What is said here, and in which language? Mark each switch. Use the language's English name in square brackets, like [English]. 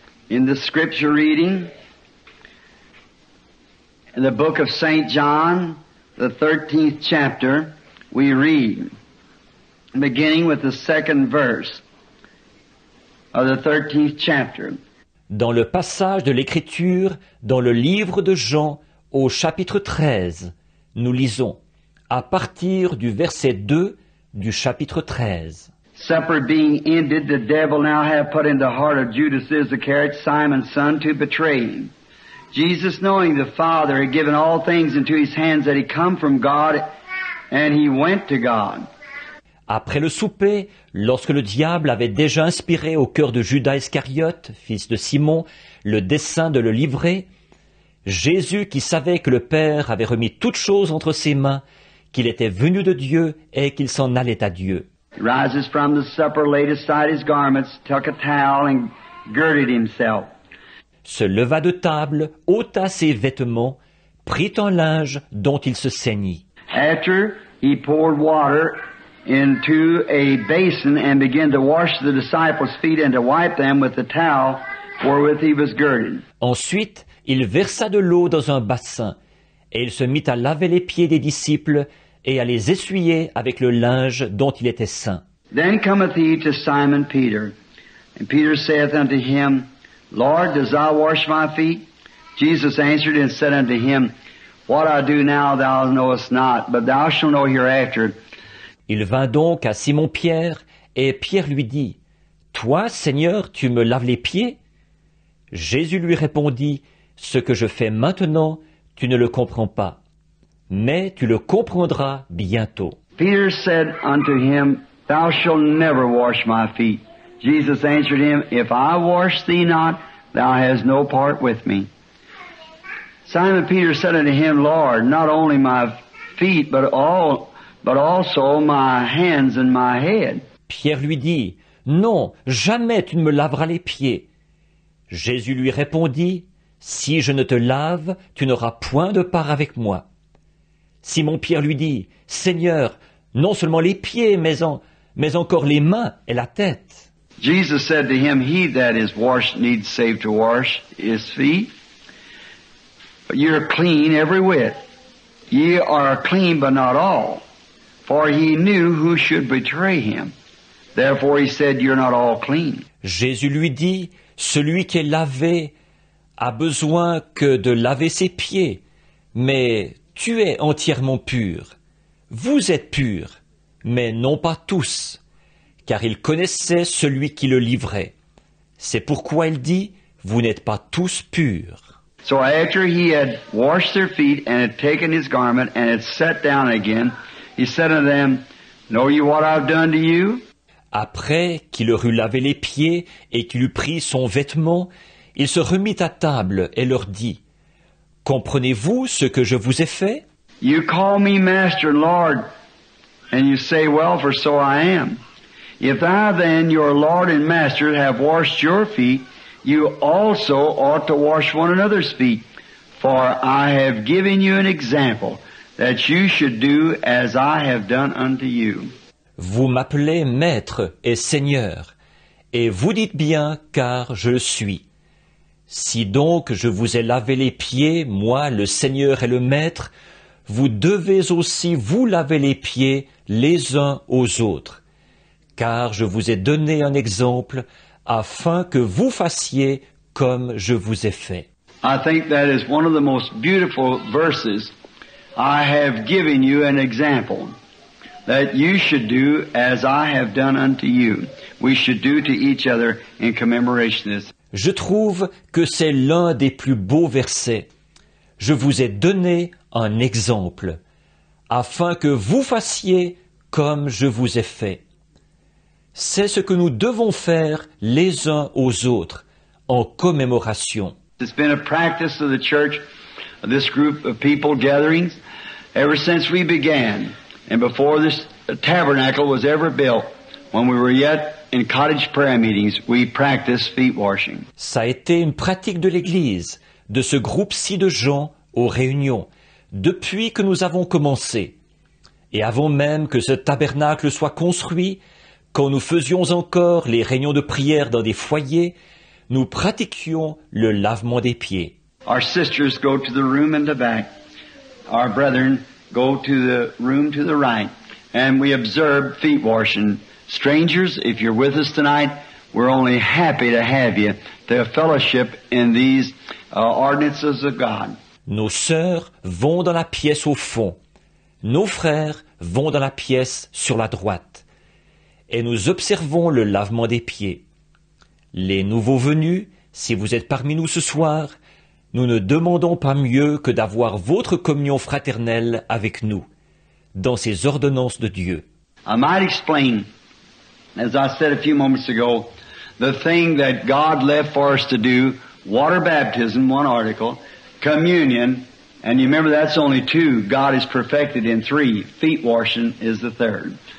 [English] In the scripture reading, in the book of St. John, the 13th chapter, we read, beginning with the second verse of the 13th chapter. [French] Dans le passage de l'Écriture, dans le livre de Jean, au chapitre 13, nous lisons, à partir du verset 2 du chapitre 13. [English] Supper being ended, the devil now had put in the heart of Judas Iscariot, Simon's son, to betray him. Jesus, knowing the Father had given all things into his hands, that he come from God, and he went to God. [French] Après le souper, lorsque le diable avait déjà inspiré au cœur de Judas Iscariote, fils de Simon, le dessein de le livrer, Jésus, qui savait que le Père avait remis toutes choses entre ses mains, qu'il était venu de Dieu et qu'il s'en allait à Dieu. [English] He rises from the supper, laid aside his garments, took a towel, and girded himself. [French] Se leva de table, ôta ses vêtements, prit un linge dont il se ceignit. [English] After he poured water into a basin and began to wash the disciples' feet and to wipe them with the towel wherewith he was girded. [French] Ensuite, il versa de l'eau dans un bassin, et il se mit à laver les pieds des disciples et à les essuyer avec le linge dont il était ceint. [English] Then cometh he to Simon Peter, and Peter saith unto him, Lord, dost thou wash my feet? Jesus answered and said unto him, What I do now thou knowest not, but thou shalt know hereafter. [French] Il vint donc à Simon-Pierre, et Pierre lui dit, Toi, Seigneur, tu me laves les pieds? Jésus lui répondit, Ce que je fais maintenant, tu ne le comprends pas, mais tu le comprendras bientôt. [English] Peter said unto him, Thou shalt never wash my feet. Jesus answered him, If I wash thee not, thou hast no part with me. Simon Peter said unto him, Lord, not only my feet, but also my hands and my head. [French] Pierre lui dit, Non, jamais tu ne me laveras les pieds. Jésus lui répondit, Si je ne te lave, tu n'auras point de part avec moi. Simon-Pierre lui dit, Seigneur, non seulement les pieds, mais encore les mains et la tête. [English] Jesus said to him, He that is washed needs save to wash his feet. But ye are clean every whit. Ye are clean, but not all. For he knew who should betray him. Therefore he said, You're not all clean. [French] Jésus lui dit, Celui qui est lavé a besoin que de laver ses pieds, mais tu es entièrement pur. Vous êtes purs, mais non pas tous, car il connaissait celui qui le livrait. C'est pourquoi il dit, Vous n'êtes pas tous purs. [English] So after he had washed their feet and had taken his garment and had sat down again, he said unto them, Know you what I've done to you? [French] Après qu'il leur eut lavé les pieds et qu'il eut pris son vêtement, il se remit à table et leur dit, Comprenez-vous ce que je vous ai fait? [English] You call me Master and Lord, and you say, Well, for so I am. If I then, your Lord and Master, have washed your feet, you also ought to wash one another's feet. For I have given you an example, that you should do as I have done unto you. [French] Vous m'appelez Maître et Seigneur, et vous dites bien, car je le suis. Si donc je vous ai lavé les pieds, moi, le Seigneur et le Maître, vous devez aussi vous laver les pieds les uns aux autres, car je vous ai donné un exemple afin que vous fassiez comme je vous ai fait. [English] I think that is one of the most beautiful verses. I have given you an example that you should do as I have done unto you. We should do to each other in commemoration of this. [French] Je trouve que c'est l'un des plus beaux versets. Je vous ai donné un exemple, afin que vous fassiez comme je vous ai fait. C'est ce que nous devons faire les uns aux autres, en commémoration. [English] It's been a practice of the church, of this group of people gatherings, ever since we began, and before this tabernacle was ever built. When we were yet in cottage prayer meetings, we practiced feet washing. [French] Ça a été une pratique de l'Église, de ce groupe-ci de gens aux réunions, depuis que nous avons commencé. Et avant même que ce tabernacle soit construit, quand nous faisions encore les réunions de prière dans des foyers, nous pratiquions le lavement des pieds. [English] Our sisters go to the room in the back. Our brethren go to the room to the right. And we observe feet washing. Strangers, if you're with us tonight, we're only happy to have you to fellowship in these ordinances of God. [French] Nos sœurs vont dans la pièce au fond. Nos frères vont dans la pièce sur la droite. Et nous observons le lavement des pieds. Les nouveaux venus, si vous êtes parmi nous ce soir, nous ne demandons pas mieux que d'avoir votre communion fraternelle avec nous, dans ces ordonnances de Dieu. [English] I might explain, as I said a few moments ago, the thing that God left for us to do, water baptism, one article, communion, and you remember that's only two. God is perfected in three. Feet washing is the third.